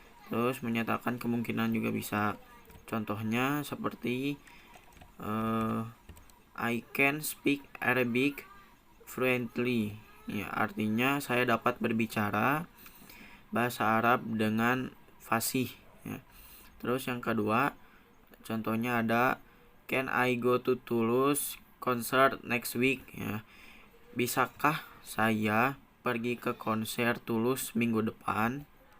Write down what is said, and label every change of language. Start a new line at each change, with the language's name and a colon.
Indonesian: Terus menyatakan kemungkinan juga bisa. Contohnya seperti
English: I can speak Arabic fluently.
Indonesian: Ya, artinya saya dapat berbicara bahasa Arab dengan fasih. Ya. Terus yang kedua, contohnya ada
English: can I go to Toulouse concert next week?
Indonesian: Ya. Bisakah saya pergi ke konser Tulus minggu depan?